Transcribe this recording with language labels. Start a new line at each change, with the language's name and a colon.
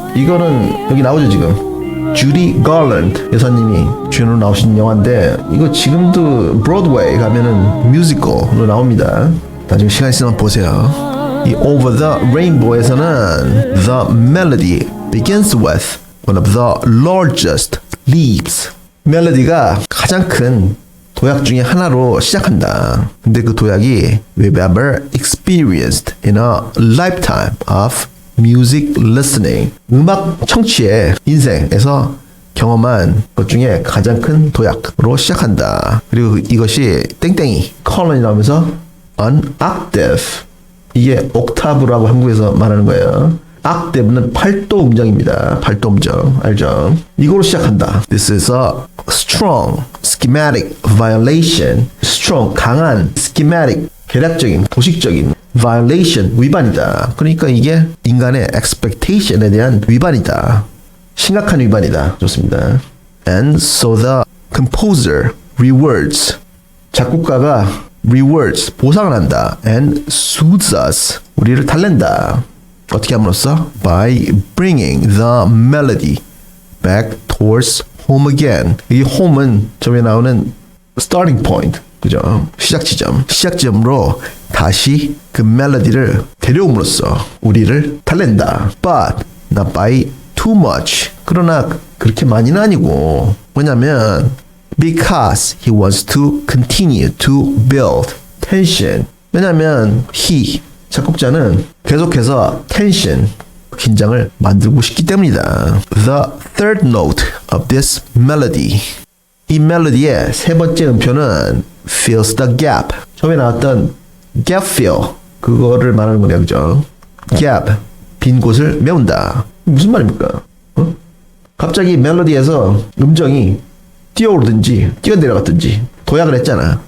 Korean: 이거는 여기 나오죠 지금. 주디 갈랜드 여사님이 주연으로 나오신 영화인데 이거 지금도 브로드웨이 가면은 뮤지컬로 나옵니다. 나중에 시간 있으면 보세요. 이 Over the Rainbow에서는
English: the melody begins with one of the largest leaps.
Korean: 멜로디가 가장 큰 도약 중에 하나로 시작한다. 근데 그 도약이
English: we've ever experienced in a lifetime of music listening.
Korean: 음악 청취의 인생에서 경험한 것 중에 가장 큰 도약으로 시작한다. 그리고 이것이 땡땡이 컬런이 나오면서
English: an octave.
Korean: 이게 옥타브라고 한국에서 말하는 거예요. octave는 8도 음정입니다. 8도 음정 알죠? 이거로 시작한다.
English: This is a strong schematic violation.
Korean: strong 강한 schematic 계략적인 도식적인 violation 위반이다. 그러니까 이게 인간의 expectation에 대한 위반이다. 심각한 위반이다. 좋습니다.
English: And so the composer rewards.
Korean: 작곡가가 rewards 보상을 한다.
English: And soothes us.
Korean: 우리를 달랜다. 어떻게 함으로써?
English: By bringing the melody back towards home again.
Korean: 이 home은 저에 나오는 starting point, 그죠? 시작 지점으로 다시 그 멜로디를 데려옴으로써 우리를 달랜다.
English: But not by too much.
Korean: 그러나 그렇게 많이는 아니고. 왜냐면
English: because he wants to continue to build tension.
Korean: 왜냐면 he 작곡자는 계속해서 텐션, 긴장을 만들고 싶기 때문이다.
English: The third note of this melody.
Korean: 이 멜로디의 세 번째 음표는
English: fills the gap.
Korean: 처음에 나왔던 gap fill. 그거를 말하는 거냐, 그죠? gap, 빈 곳을 메운다. 무슨 말입니까? 갑자기 멜로디에서 음정이 뛰어오르든지 뛰어내려갔든지 도약을 했잖아.